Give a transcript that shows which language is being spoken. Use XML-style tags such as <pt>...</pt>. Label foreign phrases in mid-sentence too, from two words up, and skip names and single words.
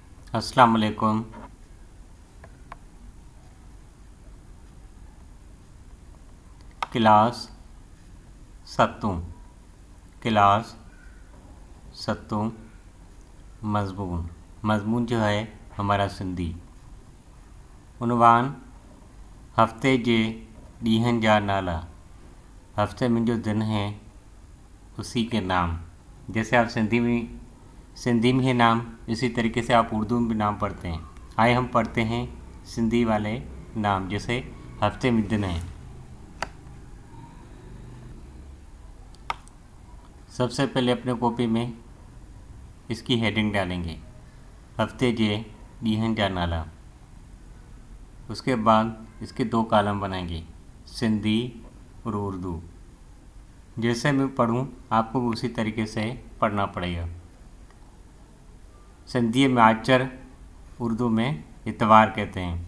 <ar>السلام علیکم.</ar> <sd>क्लास सत्तूं क्लास सत्तूं मज़मून मज़मून जो</sd> <ur>ہے ہمارا سندھی.</ur> <sd>उनवान हफ़्ते जे ॾींहंनि जा नाला।</sd> <ur>ہفتے میں جو دن ہے اسی کے نام. جیسے آپ سندھی میں ہی نام، اسی طریقے سے آپ اردو میں بھی نام پڑھتے ہیں. آئے ہم پڑھتے ہیں سندھی والے نام، جیسے ہفتے میں دن ہے. سب سے پہلے اپنے کاپی میں اس کی ہیڈنگ ڈالیں گے,</ur> <sd>हफ़्ते जे ॾींहंनि जा नाला।</sd> <ur>اس کے بعد اس کے 2 کالم بنائیں گے، سندھی اور اردو. جیسے میں پڑھوں آپ کو بھی اسی طریقے سے پڑھنا پڑے گا. سندھی میں آچر، اردو میں اتوار کہتے ہیں.</ur>